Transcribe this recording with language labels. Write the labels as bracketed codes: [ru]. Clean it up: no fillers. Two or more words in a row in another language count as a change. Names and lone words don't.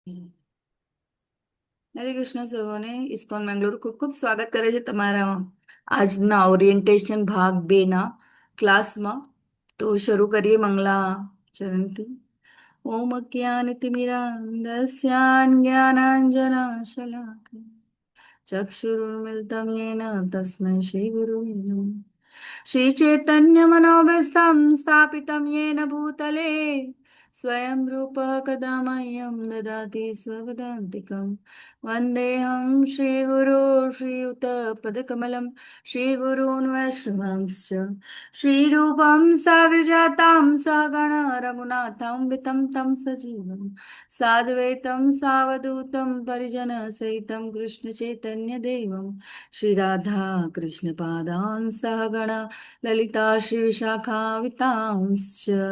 [gu] હરે કૃષ્ણ સર્વોને ઇસ્કોન મેંગલોર ખૂબ ખૂબ સ્વાગત કરે છે તમારા આજના ઓરિએન્ટેશન ભાગ 2 ના ક્લાસમાં. તો શરૂ કરીએ મંગલા ચરણથી. [sa] ओम अज्ञानतिमिरान्धस्य ज्ञानांजनशलाकया चक्षुरुन्मिलितं येन तस्मै श्रीगुरुवे नमः. श्रीचैतन्यमनोभीष्टं स्थापितं येन भूतले स्वयं रूपः कदा मह्यं ददाति स्वपदान्तिकं. वन्देऽहं श्रीगुरो श्रीयुतपदकमलं श्रीगुरून् वैष्णवांश्च श्रीरूपं साग्रजातं सगण रघुनाथं वितं तं सजीवम् साद्वैतं सावधूतं परिजनसहितं कृष्णचैतन्यदेवं श्रीराधा कृष्णपादान् सहगण ललिता श्रीविशाखावितांश्च.